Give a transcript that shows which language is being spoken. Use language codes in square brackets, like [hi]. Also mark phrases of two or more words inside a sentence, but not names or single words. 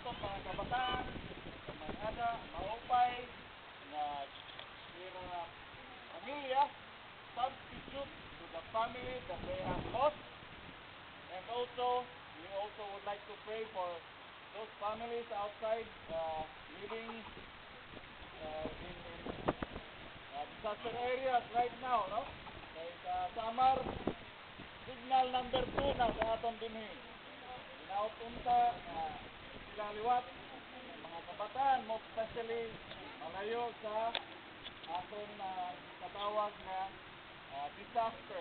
[war] mga kabataan, sa mga ada, maupay, na sira pamilya, [en] substitute to the family that they have lost. And also, we also would like to pray for those families outside living in disaster areas right now, no? [war] Kay Samar, signal number 2 na sa aton dinhi. Pinaupunta na sila liwat, mga kabataan, [en] most especially [war] malayo sa aton katawag na disaster.